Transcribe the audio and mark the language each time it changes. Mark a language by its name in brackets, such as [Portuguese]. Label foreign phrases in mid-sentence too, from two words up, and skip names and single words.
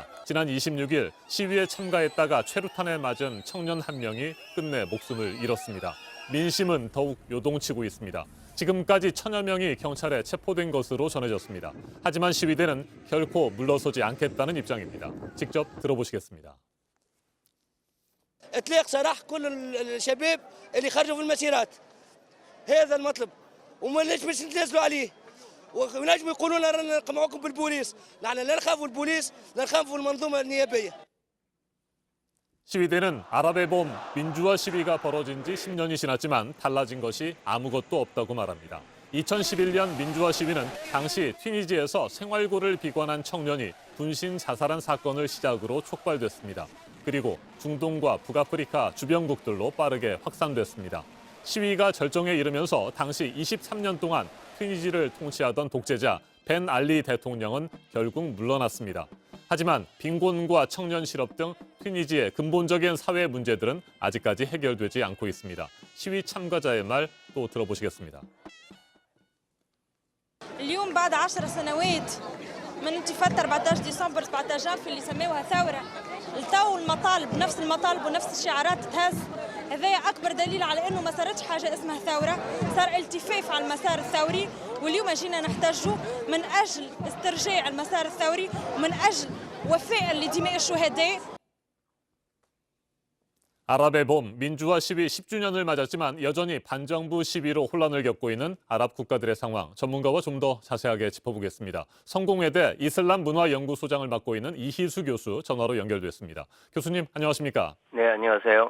[Korean] 지난 26일 시위에 참가했다가 최루탄에 맞은 청년 한 명이 끝내 목숨을 잃었습니다. 민심은 더욱 요동치고 있습니다. 지금까지 1000여 명이 경찰에 체포된 것으로 전해졌습니다. 하지만 시위대는 결코 물러서지 않겠다는 입장입니다. 직접 들어보시겠습니다. [Arabic] اطلاق سراح كل الشباب اللي خرجوا في المسيرات هذا المطلب وما نجمش نتنازلوا عليه ونجم يقولوا لنا رانا نقمعوكم بالبوليس نحن لا نخافوا البوليس لا نخافوا المنظومه النيابيه. [Korean] 시위대는 아랍의 봄 민주화 시위가 벌어진 지 10년이 지났지만 달라진 것이 아무것도 없다고 말합니다. 2011년 민주화 시위는 당시 튀니지에서 생활고를 비관한 청년이 분신 자살한 사건을 시작으로 촉발됐습니다. 그리고 중동과 북아프리카 주변국들로 빠르게 확산됐습니다. 시위가 절정에 이르면서 당시 23년 동안 튀니지를 통치하던 독재자 벤 알리 대통령은 결국 물러났습니다. 하지만 빈곤과 청년 실업 등 튀니지의 근본적인 사회 문제들은 아직까지 해결되지 않고 있습니다. 시위 참가자의 말 또 들어보시겠습니다. [Arabic] اليوم بعد 10 سنوات من انتفاضة 14 ديسمبر 17 في اللي سموها ثورة التو المطالب نفس المطالب ونفس الشعارات تهز هذا أكبر دليل على أنه ما صارتش حاجة اسمها ثورة صار التفاف على المسار الثوري واليوم جينا نحتاجه من أجل استرجاع المسار الثوري ومن أجل وفاء لدماء الشهداء. [Korean] 아랍의 봄, 민주화 시위 10주년을 맞았지만 여전히 반정부 시위로 혼란을 겪고 있는 아랍 국가들의 상황, 전문가와 좀 더 자세하게 짚어보겠습니다. 성공회대 이슬람 문화연구소장을 맡고 있는 이희수 교수 전화로 연결됐습니다. 교수님, 안녕하십니까? 네, 안녕하세요.